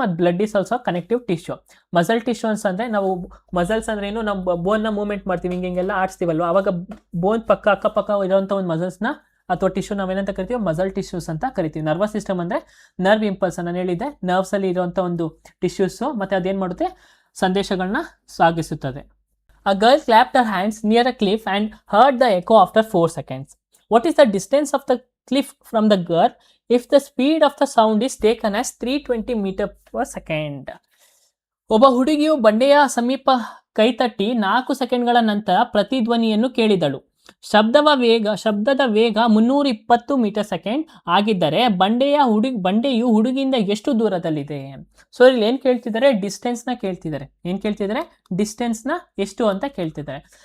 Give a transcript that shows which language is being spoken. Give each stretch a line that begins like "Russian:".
Kannada: ಮತ್ತು
English: Blood is also connective tissue.
Kannada: Muscle tissues ಅಂದರೆ ನಾವು, ಮಸಲ್ಸ್ ಅಂದ್ರೆ ಏನು, ನಮ್ಮ ಬೋನ್ನ ಮೂವ್ಮೆಂಟ್ ಮಾಡ್ತೀವಿ, ಹಿಂಗೆಲ್ಲ ಆಡಿಸ್ತೀವಲ್ವ, ಅವಾಗ ಬೋನ್ ಅಕ್ಕಪಕ್ಕ ಇರೋಂಥ ಒಂದು ಮಸಲ್ಸ್ನ ಅಥವಾ ಟಿಶ್ಯೂ ನಾವೇನಂತ ಕರಿತೀವಿ, ಮಸಲ್ ಟಿಶ್ಯೂಸ್ ಅಂತ ಕರಿತೀವಿ. ನರ್ವಸ್ ಸಿಸ್ಟಮ್ ಅಂದರೆ ನರ್ವ್ ಇಂಪಲ್ಸ್, ನಾನು ಹೇಳಿದ್ದೆ, ನರ್ವ್ಸಲ್ಲಿ ಇರುವಂಥ ಒಂದು ಟಿಶ್ಯೂಸು, ಮತ್ತು ಅದೇನು ಮಾಡುತ್ತೆ, ಸಂದೇಶಗಳನ್ನ ಸಾಗಿಸುತ್ತದೆ.
English: A girl clapped her hands near a cliff and heard the echo after 4 seconds. What is the distance of the cliff from the girl if the speed of the sound is taken as 320 meters per second?
Kannada: ಒಬ್ಬ ಹುಡುಗಿಯು ಬಂಡೆಯ ಸಮೀಪ ಕೈತಟ್ಟಿ 4 ಸೆಕೆಂಡ್ಗಳ ನಂತರ ಪ್ರತಿಧ್ವನಿಯನ್ನು ಕೇಳಿದಳು. ಶಬ್ದದ ವೇಗ 320 metre second ಆಗಿದ್ದರೆ ಬಂಡೆಯು ಹುಡುಗಿಯಿಂದ ಎಷ್ಟು ದೂರದಲ್ಲಿದೆ? ಸೊ ಇಲ್ಲಿ ಏನು ಕೇಳ್ತಿದ್ದಾರೆ, ಡಿಸ್ಟೆನ್ಸ್ನ ಕೇಳ್ತಿದ್ದಾರೆ. ಏನು ಕೇಳ್ತಿದ್ದಾರೆ, ಡಿಸ್ಟೆನ್ಸ್ನ ಎಷ್ಟು ಅಂತ ಕೇಳ್ತಿದ್ದಾರೆ.